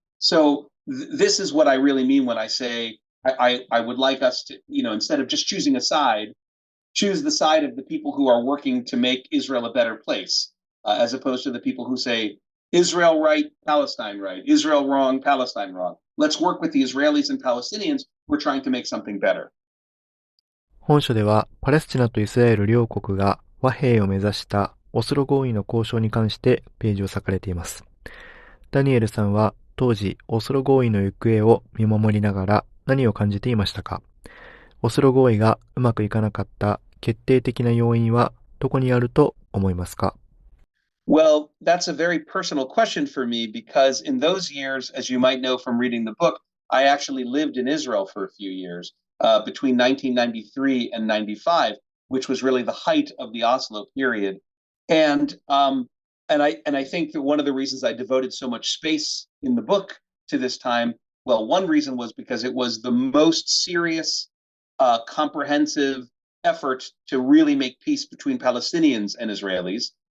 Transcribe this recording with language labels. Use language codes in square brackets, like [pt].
[en] So this is what I really mean when I say I would like us to, instead of just choosing a side, choose the side of the people who are working to make Israel a better place, as opposed to the people who say Israel right, Palestine right, Israel wrong, Palestine wrong. Let's work with the Israelis and Palestinians. We're trying to make something better. [ja] 本書ではパレスチナとイスラエル両国が和平を目指したオスロ合意の交渉に関してページを割かれています。ダニエルさんは当時オスロ合意の行方を見守りながら何を感じていましたか。オスロ合意がうまくいかなかった決定的な要因はどこにあると思いますか。 [en] Well, that's a very personal question for me because in those years, as you might know from reading the book, I actually lived in Israel for a few years between 1993 and 95, which was really the height of the Oslo period. And I think that one of the reasons I devoted so much space in the book to this time, well, one reason was because it was the most serious, comprehensive effort to really make peace between Palestinians and Israelis.